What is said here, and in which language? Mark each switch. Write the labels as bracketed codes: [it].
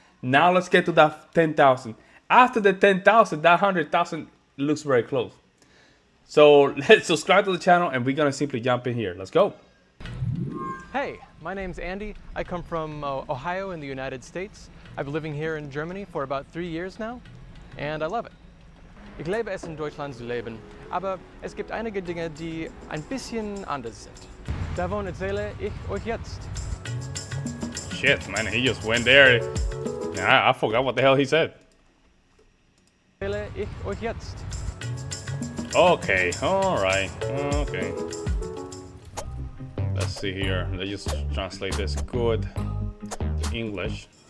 [en] Now let's get to that 10,000. After the 10,000, that 100,000 looks very close. So let's subscribe to the channel and we're gonna simply jump in here. Let's go. Hey, my name's Andy. I come from Ohio in the United States. I've been living here in Germany for about 3 years now, and I love it. [de] Ich lebe es in Deutschland zu leben, aber es gibt einige Dinge, die ein bisschen anders sind. Davon erzähle ich euch jetzt. [en] Shit, man, he just went there. I forgot what the hell he said. [de] Erzähle ich euch jetzt. [en] Okay, alright, okay. Let's see here. Let's just translate this good to English.